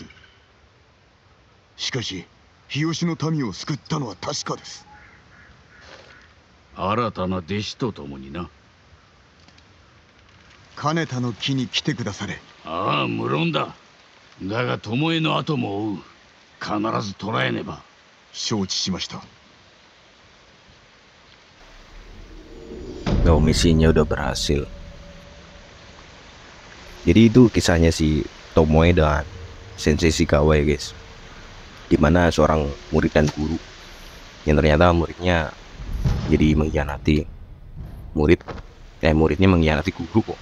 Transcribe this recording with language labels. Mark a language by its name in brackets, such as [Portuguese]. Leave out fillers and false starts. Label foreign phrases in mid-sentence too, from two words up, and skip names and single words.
[Japanese] しかし日吉の民を救ったのは確かです。新たな弟子と共にな。金田の木に来てくだされ。ああ、無論だ。だが巴の後も追う。必ず捕らえねば。承知しました。 [Indonesian] Oh, misinya udah berhasil. Jadi itu kisahnya si Tomoe dan Sensei Ishikawa ya guys, dimana seorang murid dan guru yang ternyata muridnya jadi mengkhianati muridnya mengkhianati guru kok.